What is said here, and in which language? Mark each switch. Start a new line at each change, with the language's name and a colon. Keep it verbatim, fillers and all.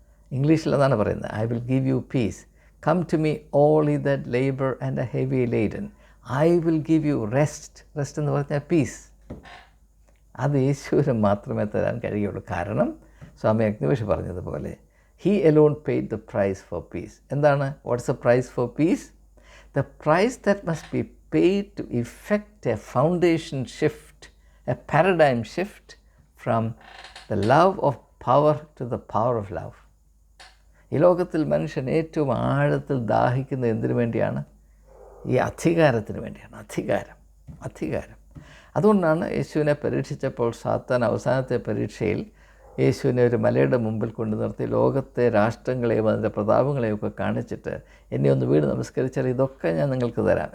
Malayalam: ഇംഗ്ലീഷിൽ അതാണ് പറയുന്നത്,
English: I will give you peace. Come to me all ye that labour and a heavy laden, I will give you rest.
Malayalam: Rest എന്ന് പറഞ്ഞാൽ piece. അത് യേശുവിന് മാത്രമേ തരാൻ കഴിയുള്ളൂ. കാരണം സ്വാമി അഗ്നിവേഷ് പറഞ്ഞതുപോലെ,
English: He alone paid the price for peace.
Malayalam: എന്താണ്,
English: What's a price for peace? The price that must be paid to effect a foundation shift, a paradigm shift from the love of power to the power of love.
Malayalam: ഈ ലോകത്തിൽ മനുഷ്യൻ ഏറ്റവും ആഴത്തിൽ ദാഹിക്കുന്നത് എന്തിനു വേണ്ടിയാണ്? ഈ അധികാരത്തിന് വേണ്ടിയാണ്. അധികാരം, അധികാരം. അതുകൊണ്ടാണ് യേശുവിനെ പരീക്ഷിച്ചപ്പോൾ സാത്താൻ അവസാനത്തെ പരീക്ഷയിൽ യേശുവിനെ ഒരു മലയുടെ മുമ്പിൽ കൊണ്ടു നിർത്തി ലോകത്തെ രാഷ്ട്രങ്ങളെയും അതിൻ്റെ പ്രതാപങ്ങളെയും ഒക്കെ കാണിച്ചിട്ട്, എന്നെ ഒന്ന് വീട് നമസ്കരിച്ചാൽ ഇതൊക്കെ ഞാൻ നിങ്ങൾക്ക് തരാം.